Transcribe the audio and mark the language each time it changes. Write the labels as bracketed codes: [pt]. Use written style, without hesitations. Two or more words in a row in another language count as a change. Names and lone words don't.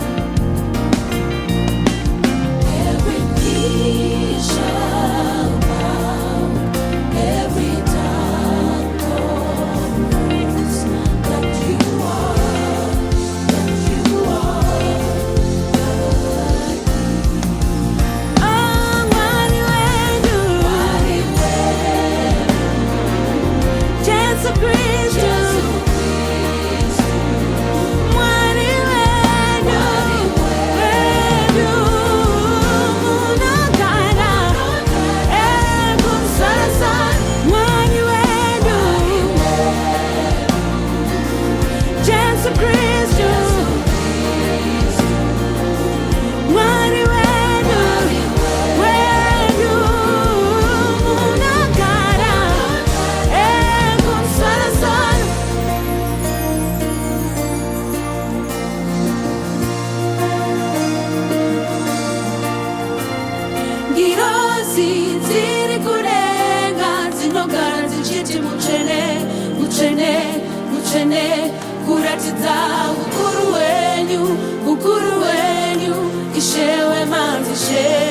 [en] Every knee shall bow, every tongue confess that you are, that you are [sn] Oh, mwari wetu, Jesu Kristu. Mwari wetu, wetu, munogara kusoresa. Mwari wetu, Jesu Kristu. Mwari wetu, wetu, munogara kusoresa. Ngirozi ziri kurenga zinogara zichiti mutsvene, mutsvene, mutsvene, kuratidza ukuru wenyu, ukuru wenyu, Ishe wemanzishe.